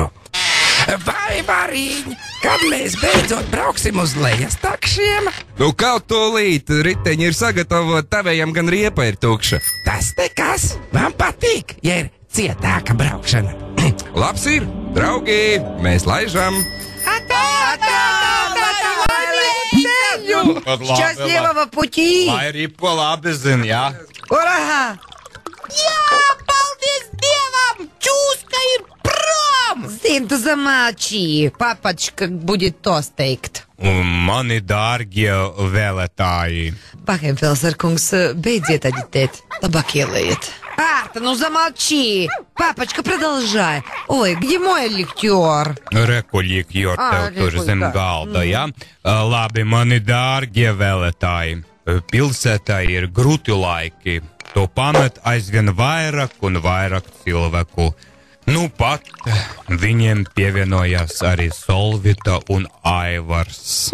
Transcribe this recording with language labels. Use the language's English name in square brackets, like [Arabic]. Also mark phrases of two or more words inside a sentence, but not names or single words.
[Latvian] Vai variņ, kad mēs beidzot brauksim uz lejas takšiem? Nu, kaut tūlīt, riteņi ir sagatavot, tavējam gan riepa ir tukša. Tas nekas, man patīk, ja ir cietāka braukšana. Labs ir, draugi, mēs laižam. [Russian] Счастливого пути! [Latvian] Lai ripo labi zin, jā? [Russian] Ура! [Latvian] Jā, paldies Dievam! Čūska ir prom! Zin, tu [Russian] замолчи. Папочка будет тост teikt. [Latvian] Un mani dārgie vēlētāji. Bahenfelser kungs, beidziet aģitēt. Labāk ielējiet. [Russian] Арта, ну замолчи! Папочка, продолжай. Ой, где мой ликтер? [Latvian] Reku likjor tev tur zem galda, jā? Labi, mani dārgie vēlētāji. Pilsētā ir grūti laiki. To pamet aizvien vairāk un vairāk cilvēku. Nu pat viņiem pievienojās arī Solvita un Aivars.